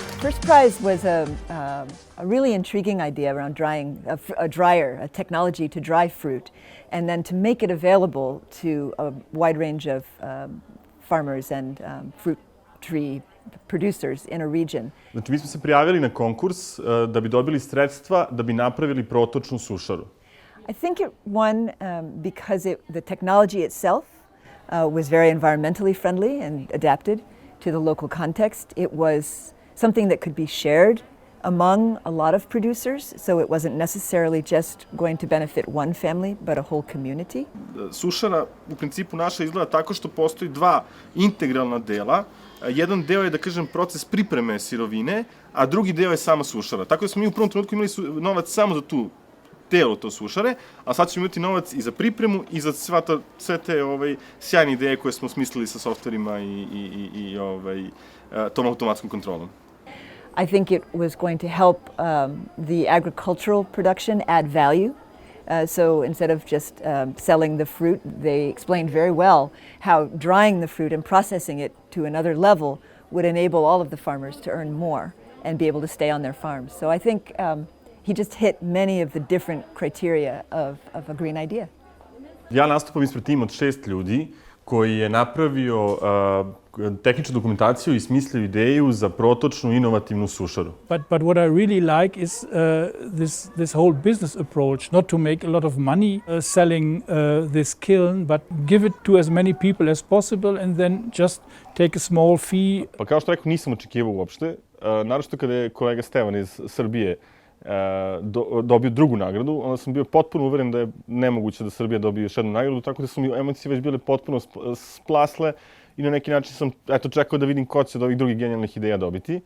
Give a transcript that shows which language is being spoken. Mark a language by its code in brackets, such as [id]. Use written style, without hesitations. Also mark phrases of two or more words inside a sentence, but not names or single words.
[en] first prize was a really intriguing idea around drying, a dryer, a technology to dry fruit, and then to make it available to a wide range of farmers and fruit tree producers in a region. [sr] Znači, mi smo se prijavili na konkurs da bi dobili sredstva da bi napravili protočnu sušaru. [en] I think it won because the technology itself was very environmentally friendly and adapted to the local context. It was something that could be shared among a lot of producers, so it wasn't necessarily just going to benefit one family, but a whole community. [sr] Sušara u principu naša izgleda tako što postoji dva integralna dela. Jedan deo je, da kažem, proces pripreme sirovine, a drugi deo je sama sušara. Tako da smo mi u prvom trenutku imali novac samo za tu telo to sušare, a sad ćemo imati novac i za pripremu i za sve te sjajne ideje koje smo smislili sa softverima i tom automatskom kontrolom. [en] I think it was going to help the agricultural production add value. So instead of just selling the fruit, they explained very well how drying the fruit and processing it to another level would enable all of the farmers to earn more and be able to stay on their farms. So I think he just hit many of the different criteria of a green idea. [sr] Ja nastupam ispred tima od 6 ljudi koji je napravio tehničku dokumentaciju i smislio ideju za protočnu inovativnu sušaru. [en] But what I really like is this whole business approach, not to make a lot of money selling this kiln, but give it to as many people as possible and then just take a small fee. [sr] Pa kao što rekao, nisam očekivao uopšte, naročito kada je kolega Stevan iz Srbije dobio drugu nagradu, onda sam bio potpuno uveren da je nemoguće da Srbija dobije još jednu nagradu, tako da su mi emocije već bile potpuno splasle i na neki način sam čekao da vidim ko će od ovih drugih genijalnih ideja dobiti.